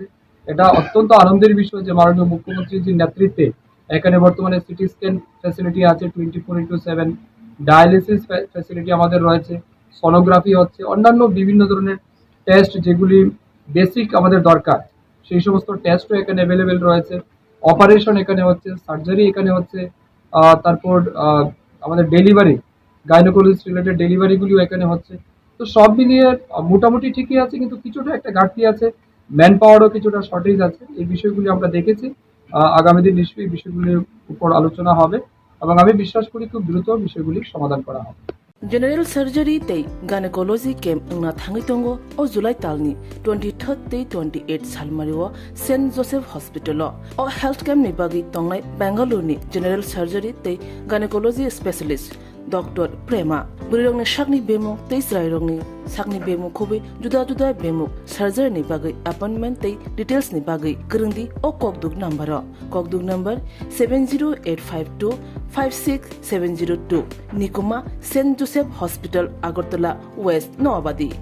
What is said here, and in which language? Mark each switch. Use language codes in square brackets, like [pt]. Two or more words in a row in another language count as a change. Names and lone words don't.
[bn] এটা অত্যন্ত আনন্দের বিষয় যে মাননীয় মুখ্যমন্ত্রীর যে নেতৃত্বে এখানে বর্তমানে [en] CT scan facility [bn] আছে 24/7, [en] dialysis facility [bn] আমাদের রয়েছে, সোনোগ্রাফি হচ্ছে, অন্যান্য বিভিন্ন ধরনের টেস্ট যেগুলি বেসিক আমাদের দরকার সেই সমস্ত টেস্টও এখানে অ্যাভেলেবেল রয়েছে, অপারেশন এখানে হচ্ছে, সার্জারি এখানে হচ্ছে, তারপর আমাদের [en] delivery gynecologist related [bn] ডেলিভারিগুলিও এখানে হচ্ছে। তো সব মিলিয়ে মোটামুটি ঠিকই আছে, কিন্তু কিছুটা একটা ঘাটতি আছে, [en] man power [bn] কিছুটা শর্টেজ আছে। এই বিষয়গুলি আমরা দেখেছি, আগামী দিন নিশ্চয়ই এই বিষয়গুলির উপর আলোচনা হবে এবং আমি বিশ্বাস করি খুব দ্রুত বিষয়গুলির সমাধান করা হবে। [en] General surgery [trp] tei [en] gynecology camp [trp] na thangi tongo o July talni 23rd tei 28 salmario St Joseph Hospital o [en] health camp [trp] ni bagi tongnai Bangalore ni [en] general surgery [trp] tei [en] gynecology specialist [trp] Dr. Prema burirong ni shakni bemo tei srairong ni sakni bemo khobi juda juda bemo surgery ni bagi appointment tei details ni bagi kerengdi o kokduk number 70852 56702 Nikoma St Joseph Hospital Agartala West Noabadi